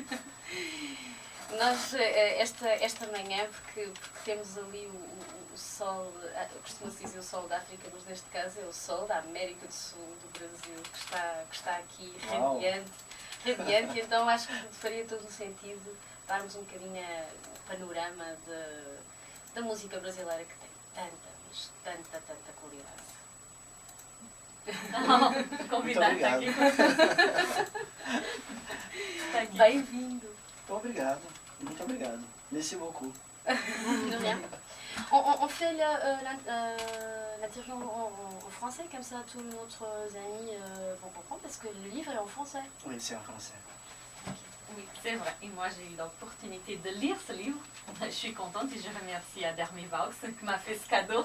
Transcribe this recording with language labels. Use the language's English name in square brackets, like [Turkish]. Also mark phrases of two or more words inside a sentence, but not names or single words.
[Portuguese] Nós, esta manhã, porque temos ali o sol, costuma-se dizer o sol da África, mas neste caso é o sol da América do Sul, do Brasil, que está aqui radiante, então acho que faria todo o sentido darmos um bocadinho o panorama da música brasileira que tem tanta qualidade. Convidado Muito aqui. Bem-vindo. Obrigado. Muito obrigado. [French] Merci beaucoup. De rien. On fait l'interview en français, comme ça tous nos amis vont comprendre, parce que le livre est en français. Oui, c'est en français. Oui, c'est vrai. Et moi, j'ai eu l'opportunité de lire ce livre. Je suis contente et je remercie Dermi Vaux qui m'a fait ce cadeau.